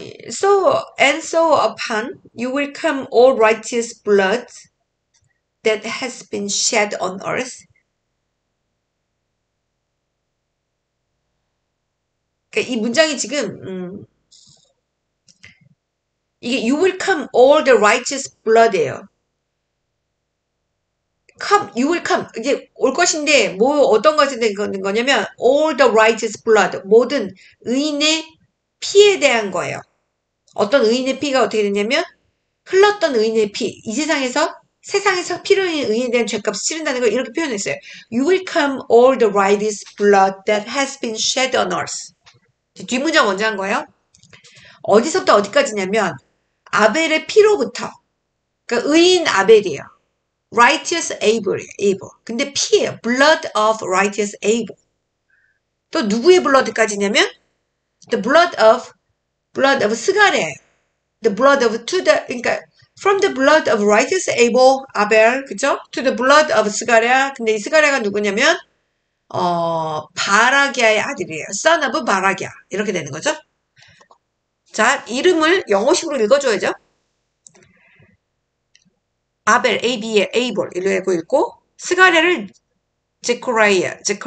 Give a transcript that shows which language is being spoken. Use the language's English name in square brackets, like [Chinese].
[English] So upon you will come all righteous blood that has been shed on earth. [Korean] 그러니까 이 문장이 지금 이게 [English] you will come all the righteous blood [Korean] 예요. [English] come, you will come. [Korean] 이제 올 것인데 어떤 것에 대한 거냐면 [English] all the righteous blood. [Korean] 모든 의인의 피에 대한 거예요. 어떤 의인의 피가 어떻게 되냐면 흘렀던 의인의 피. 이 세상에서 피를 흘린 의인에 대한 죗값을 치른다는 걸 이렇게 표현했어요. [English] You will come all the righteous blood that has been shed on earth. [Korean] 뒷문장 먼저 한 거예요. 어디서부터 어디까지냐면 아벨의 피로부터. 그러니까 의인 아벨이에요. [English] righteous Abel. 근데 피예요. blood of righteous Abel. [Korean] 또 누구의 blood까지냐면 [English] the blood of [Korean] 스가랴. [English] the blood of 그러니까 from the blood of righteous Abel, 아벨, 그죠? to the blood of 스가랴. [Korean] 근데 이 스가랴가 누구냐면 바라기아의 아들이에요. [English] son of [Korean] 바라기아. 이렇게 되는 거죠. 자, 이름을 영어식으로 읽어줘야죠. 아벨, AB의 에이볼 이라고 읽고 스가랴를 제코라이아.